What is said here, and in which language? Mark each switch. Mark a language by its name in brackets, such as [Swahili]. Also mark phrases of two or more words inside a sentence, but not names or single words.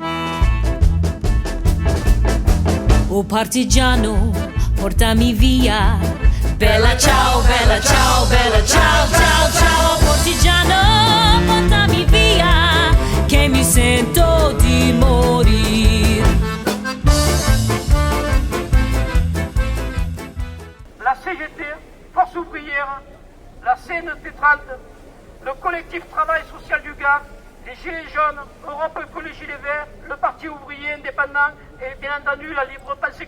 [Italian] Oh partigiano, portami via. Bella ciao, bella ciao, bella ciao, ciao, ciao. Partigiano, portami via, che mi sento di morire. [French] La CGT, Force ouvrière, la CNT30, le collectif Travail Social du Gard, les Gilets jaunes, Europe Écologie Les Verts, le Parti ouvrier indépendant et bien entendu la libre pensée.